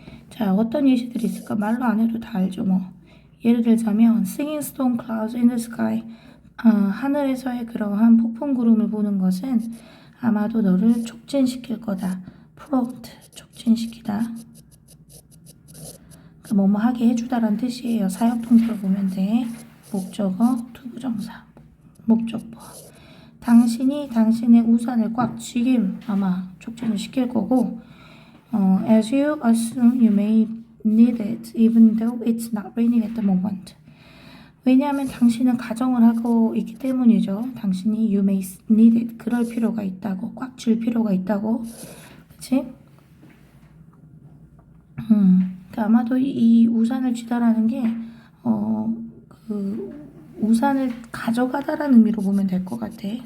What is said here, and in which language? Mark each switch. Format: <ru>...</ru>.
<ko>자, 어떤 예시들이 있을까? 말로 안 해도 다 알죠 뭐. 예를 들자면</ko> <en>Singing storm clouds in the sky,</en> <ko>하늘에서의 그러한 폭풍 구름을 보는 것은 아마도 너를 촉진시킬 거다. prompt, 촉진시키다. 그 뭐뭐 하게 해주다라는 뜻이에요. 사역동사로 보면 돼. 목적어, 투부정사, 목적보. 당신이 당신의 우산을 꽉 쥐게 아마 촉진을 시킬 거고,</ko> <en>as you assume you may need it even though it's not raining at the moment.</en> <ko>왜냐하면 당신은 가정을 하고 있기 때문이죠. 당신이</ko> <en>you may need it,</en> <ko>그럴 필요가 있다고, 꽉 쥘 필요가 있다고. 그치? 아마도 이 우산을 쥐다라는 게, 그 우산을 가져가다라는 의미로 보면 될 것 같아.</ko>